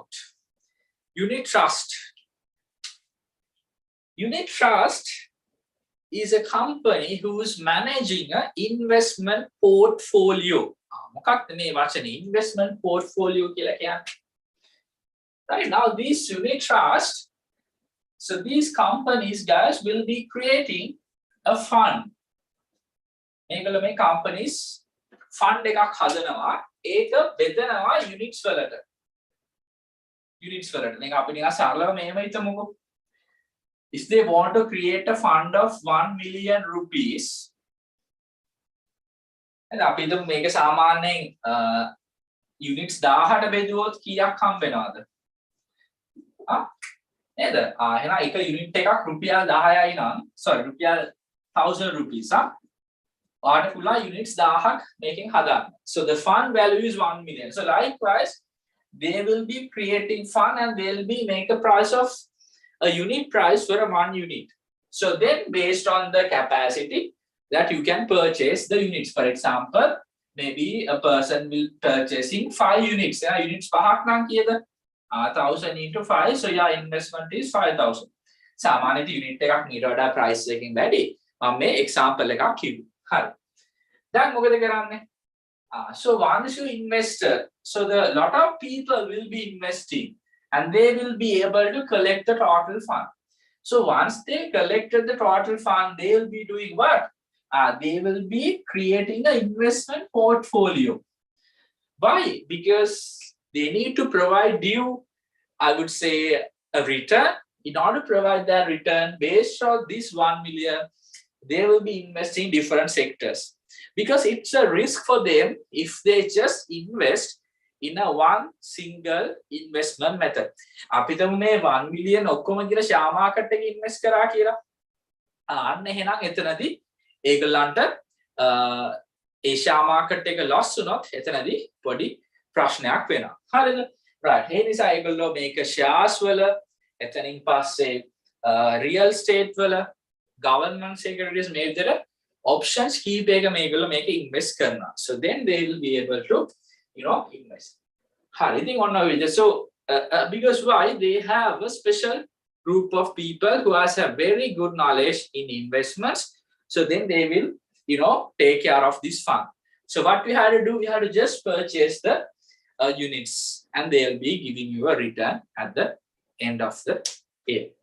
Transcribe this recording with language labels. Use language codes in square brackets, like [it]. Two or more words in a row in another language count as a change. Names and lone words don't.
[en] Unit trust. Unit trust is a company who is managing an investment portfolio. [si] මොකක්ද මේ වචනේ [en] investment portfolio [si] කියලා කියන්නේ? [en] Right, now these unit trust, so these companies guys will be creating a fund. [si] මේගොල්ලෝ මේ companies fund එකක් හදනවා. ඒක බෙදනවා units වලට. Units වලට. දැන් අපි නිකන් සරලව මෙහෙම හිතමුකෝ. [en] if they want to create a fund of 1 million rupees, and [si] අපි හිතමු මේක සාමාන්‍යයෙන් units 1000ට බෙදුවොත් කීයක් හම්බ වෙනවද? නේද? එහෙනම් එක unit එකක් රුපියල් 10යි නම් රුපියල් 1000 rupees ඔයාලට පුළුවන් units 1000ක් මේකෙන් හදන්න. [en] So the fund value is 1 million. So likewise, they will be creating fund and they'll be make a price of a unit price for a 1 unit. So then based on the capacity that you can purchase the units. For example, maybe a person will purchasing 5 units. [si] Yeah, units පහක් නම් කීයද? 1000 into 5. [en] So your investment is 5000. [si] සාමාන්‍යයෙන් unit එකක් මීට වඩා price එකකින් වැඩි. මම මේ example එකක් කිව්වා. හරි. දැන් මොකද කරන්නේ? [en] So once you investor, so the lot of people will be investing and they will be able to collect the total fund. So once they collected the total fund, they will be doing what? They will be creating an investment portfolio. Why? Because they need to provide you, I would say, a return. In order to provide that return based on this 1 million, they will be investing in different sectors. Because it's a risk for them if they just invest in a one single investment method. [si] අපි හිතමු මේ 1 million ඔක්කොම කියලා [en] share market [si] එකේ invest කරා කියලා. අන්න එහෙනම් එතනදී ඒගොල්ලන්ට ඒ [en] share market [si] එක loss වුණොත් එතනදී පොඩි ප්‍රශ්නයක් වෙනවා. හරිද? right. ඒ නිසා ඒගොල්ලෝ මේක shares වල එතනින් පස්සේ [en] real estate [si] වල [en] government securities [si] මේ විදිහට options කීපයක මේගොල්ලෝ මේක invest කරනවා. [en] So then they will be able to invest. [si] හරි. ඉතින් ඔන්න ඔය විදිහට. [en] So because why? They have a special group of people who has a very good knowledge in investments. So then they will take care of this fund. So what we had to do, we had to just purchase the units and they'll be giving you a return at the end of the year.